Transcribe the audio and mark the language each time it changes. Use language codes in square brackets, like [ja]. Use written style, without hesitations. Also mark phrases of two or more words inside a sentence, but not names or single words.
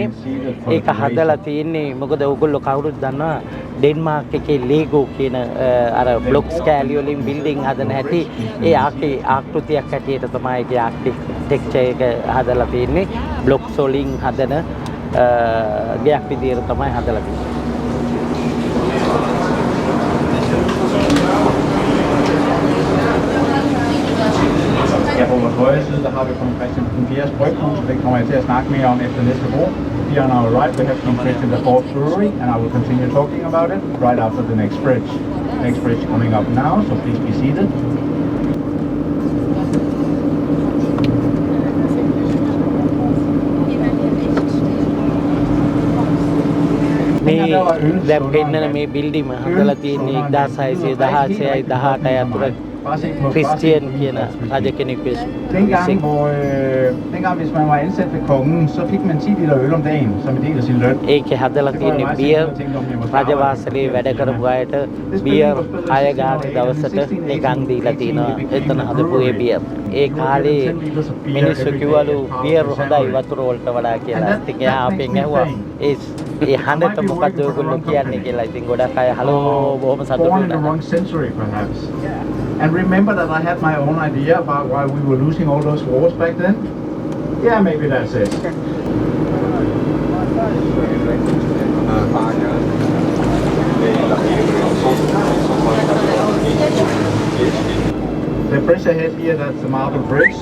[si] ඒක හදලා තියෙන්නේ මොකද ඕගොල්ලෝ කවුරුත් දන්නවා ඩෙන්මාර්ක් එකේ ලේගෝ කියන අර බ්ලොක්ස් කෑලි වලින් බිල්ඩින් හදන හැටි ඒ ආකෘතියක් හැටියට තමයි ඒකේ ආර්කිටෙක්චර් එක හදලා තියෙන්නේ. බ්ලොක්ස් වලින් හදන ගයක් විදියට තමයි හදලා තියෙන්නේ. [da] højre side, der har vi kong Christian den 4. bryghus, det kommer jeg til at snakke mere om efter næste bord. [en] Here on our right, we have King Christian the 4th brewery, and I will continue talking about it right after the next bridge. Next bridge coming up now, so please be seated. [si] මේ දැන් පෙන්නන මේ බිල්ඩිම හදලා තියෙන්නේ 1616යි 18යි අතර ක්‍රිස්තියන් කියන රජ කෙනෙක් විසින්. [da] Dengang hvis man var ansat ved kongen, så fik man 10 liter øl om dagen som en del af sin løn. [si] ඒකේ හදලා තියෙන්නේ බියර් රජවාසලේ වැඩ කරපු අයට බියර් 6 ගාන දවසට නිකන් දීලා තිනවා. එතන හදපු ඒ බියර්. ඒ කාලේ මිනිස්සු කිව්වලු බියර් හොඳයි වතුර වලට වඩා කියලා. ඉතින් එයා අපෙන් ඇහුවා ඒ හඬට මොකද ඔයගොල්ලෝ කියන්නේ කියලා. ඉතින් ගොඩක් අය හලෝ බොහොම සතුටු වුණා. [en] And remember that I had my own idea about why we were losing all those wars back then? Yeah, maybe that's it. The bridge ahead here, that's the Marble Bridge.